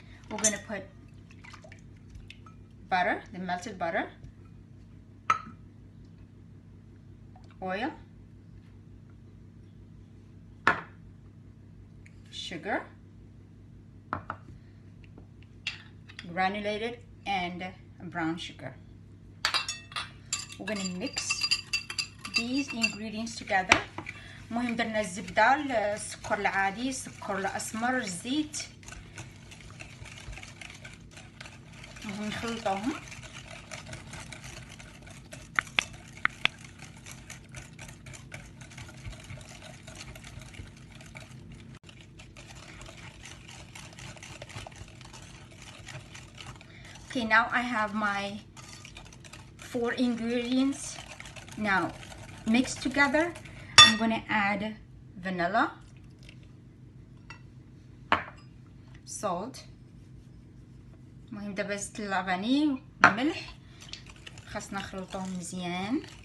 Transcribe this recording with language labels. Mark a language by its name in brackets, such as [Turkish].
[English] We're gonna put butter, the melted butter, oil, sugar, granulated and brown sugar. We're going to mix these ingredients together. [Arabic] المهم درنا الزبدة، السكر العادي، السكر الأسمر، الزيت، نخلطوهم. [English] Okay, now I have my 4 ingredients now mixed together. I'm going to add vanilla, salt. [Arabic] المهم دابا زدت اللافاني والملح، خاصنا نخلطوهم مزيان.